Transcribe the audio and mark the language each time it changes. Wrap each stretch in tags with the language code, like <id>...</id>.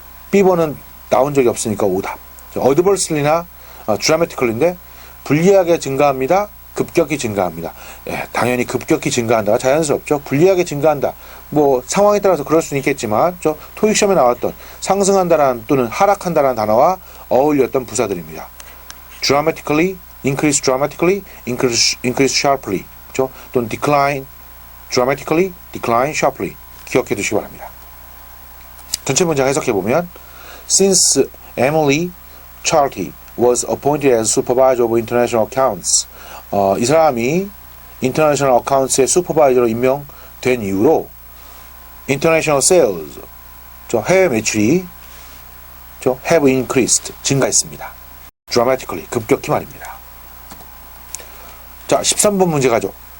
<ko>B번은 나온 적이 없으니까 오답. adversely나 dramatically인데 불리하게 증가합니다. 급격히 증가합니다. 예, 당연히 급격히 증가한다가 자연스럽죠. 불리하게 증가한다. 뭐 상황에 따라서 그럴 수는 있겠지만 토익 시험에 나왔던 상승한다라는 또는 하락한다라는 단어와 어울렸던 부사들입니다. dramatically,</ko> <en>increase dramatically, increase sharply.</en> <ko>그죠? 또는</ko> <en>decline dramatically, decline sharply.</en> <ko>기억해 두시기 바랍니다. 전체 문장 해석해 보면</ko> <en>Since Emily Charty was appointed as supervisor of international accounts.</en> <ko>이 사람이 international accounts의 슈퍼바이저로 임명된 이후로 international sales, 해외 매출이</ko> <en>have increased,</en> <ko>증가했습니다. dramatically, 급격히 말입니다. 자, 13번 문제 가죠.</ko>